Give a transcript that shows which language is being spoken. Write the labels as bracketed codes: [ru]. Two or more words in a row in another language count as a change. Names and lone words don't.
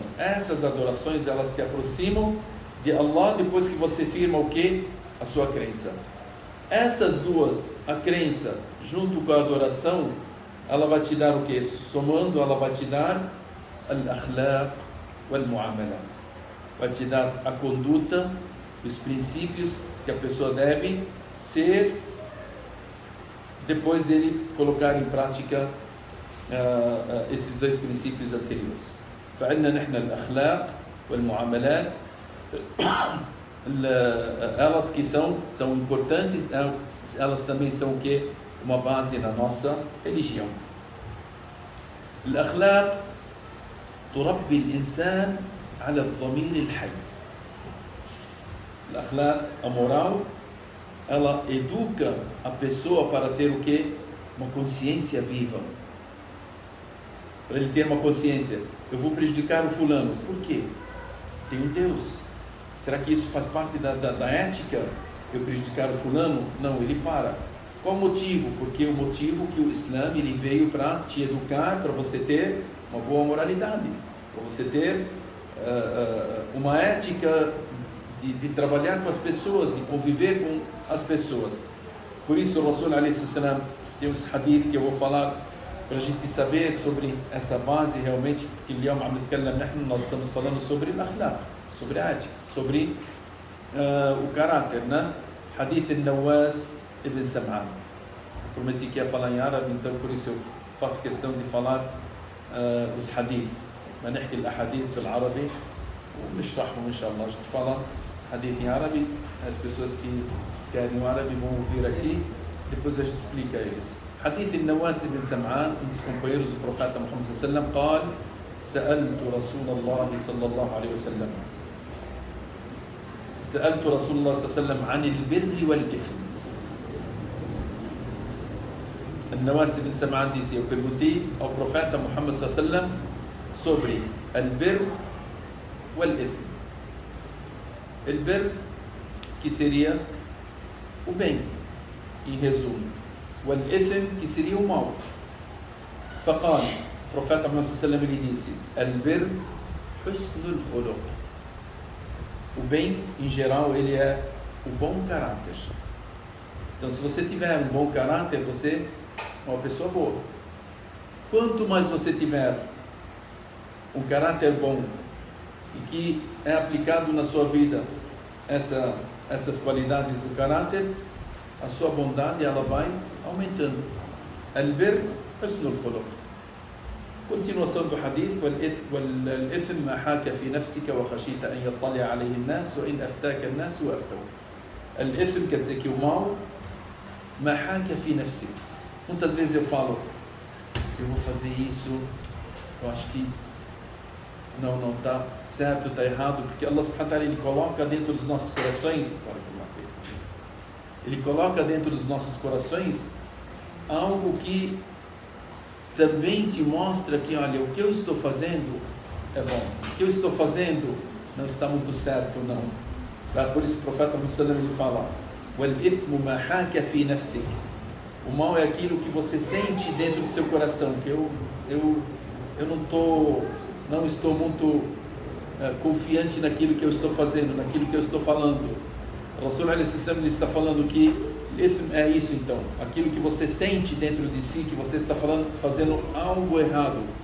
[pt] Essas adorações, elas te aproximam de Allah depois que você firma o que? A sua crença. Essas duas, a crença junto com a adoração, ela vai te dar o que? Somando, ela vai te dar [ar] الأخلاق والمعاملات. [pt] Vai te dar a conduta, os princípios que a pessoa deve ser depois dele colocar em prática esses 2 princípios anteriores. [ar] فعندنا نحن الأخلاق والمعاملات, [pt] elas que são importantes, elas também são o que? Uma base na nossa religião. [ar] الأخلاق تربي الإنسان على الضمير الحي. الأخلاق, [pt] a moral, ela educa a pessoa para ter o que? Uma consciência viva. Para ele ter uma consciência, eu vou prejudicar o fulano. Por quê? Tem um Deus. Será que isso faz parte da ética? Eu prejudicar o fulano? Não, ele para. Qual o motivo? Porque o motivo que o Islã ele veio para te educar, para você ter uma boa moralidade, para você ter uma ética de trabalhar com as pessoas, de conviver com as pessoas. Por isso o Rasul [ar] عليه السلام [pt] tem uns hadith que eu vou falar para a gente saber sobre essa base realmente, que nós estamos falando sobre al-akhlaq, sobre a ética, sobre o caráter, né? Hadith al-Nawas ibn Sam'an. Prometi que ia falar em árabe, então por isso eu faço questão de falar os hadith. [ar] ما نحكي الأحاديث بالعربي ونشرحهم إن شاء الله. [pt] A gente fala os hadith em árabe, as pessoas que querem o árabe vão ouvir aqui, depois a gente explica eles. [ar] حديث النواس بن سمعان, [pt] um dos companheiros do profeta Muhammad [ar] صلى الله عليه وسلم, قال سألت رسول الله صلى الله عليه وسلم سألت رسول الله صلى الله عليه وسلم عن البر والإثم. [pt] النواس بن سمعان disse, eu perguntei ao profeta Muhammad [ar] صلى الله عليه وسلم [pt] sobre [ar] البر والإثم. [pt] Al-birr, que seria o bem, em resumo. Wal-ithm, que seria o mal. فقال, o profeta Muhammad [ar] صلى الله عليه وسلم [pt] ele disse, [ar] البر حسن الخلق. [pt] O bem, em geral, ele é o bom caráter. Então, se você tiver um bom caráter, você é uma pessoa boa. Quanto mais você tiver um caráter bom e que é aplicado na sua vida essas qualidades do caráter, a sua bondade ela vai aumentando. [ar] البر حسن الخلق. [pt] Continuação do hadith, [ar] والإثم ما حاك في نفسك وخشيت أن يطلع عليه الناس وإن أفتاك الناس وأفتوك. [pt] Al-ithm quer dizer que o mal, [ar] ما حاك في نفسك. [pt] Muitas vezes eu falo, eu vou fazer isso, eu acho que não está certo, está errado, porque Allah [ar] سبحانه وتعالى [pt] ele coloca dentro dos nossos corações, ele coloca dentro dos nossos corações algo que também te mostra que, olha, o que eu estou fazendo é bom, o que eu estou fazendo não está muito certo, não. Por isso o profeta Muhammad ele fala, [ar] والإثم ما حاك في نفسك. [pt] O mal é aquilo que você sente dentro do seu coração, que eu não estou muito confiante naquilo que eu estou fazendo, naquilo que eu estou falando. O Rasul ele está falando que ithm é isso, então, aquilo que você sente dentro de si, que você está fazendo algo errado.